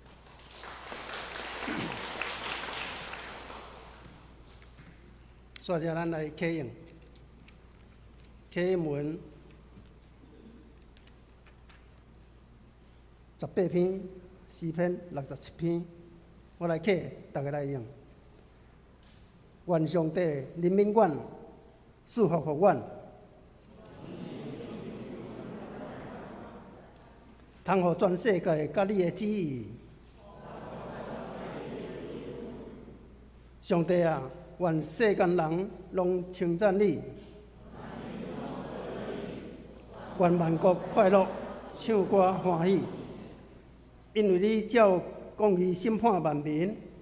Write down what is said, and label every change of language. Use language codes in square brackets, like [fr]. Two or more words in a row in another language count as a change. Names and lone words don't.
[nan] 接着咱来启用，启文18篇，诗篇67篇，我来启，大家来用。愿上帝怜悯阮，赐福予阮，通予全世界甲你的旨意。上帝啊，愿世间人拢称赞你，愿万国快乐，唱歌欢喜，因为你照公义审判万民。